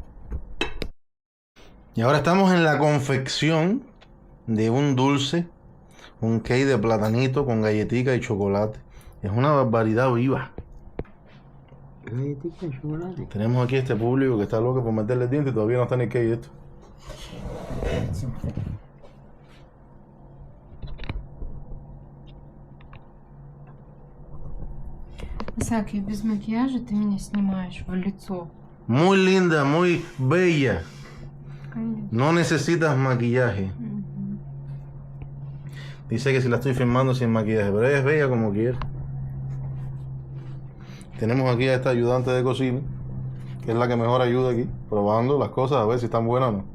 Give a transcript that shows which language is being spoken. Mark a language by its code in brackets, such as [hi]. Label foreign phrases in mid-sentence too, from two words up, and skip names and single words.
[es] Y ahora estamos en la confección de un dulce, un cake de platanito con galletica y chocolate. Es una barbaridad viva. Galletita de chocolate. Tenemos aquí este público que está loco por meterle dientes y todavía no está ni cake esto. [ru] Исаак, я без макияжа, ты меня снимаешь в лицо. [es] Muy linda, muy bella. [ru] Конечно. [es] No necesitas maquillaje. Dice que si la estoy filmando sin maquillaje, pero ella es bella como quiera. Tenemos aquí a esta ayudante de cocina, que es la que mejor ayuda aquí, probando las cosas a ver si están buenas o no.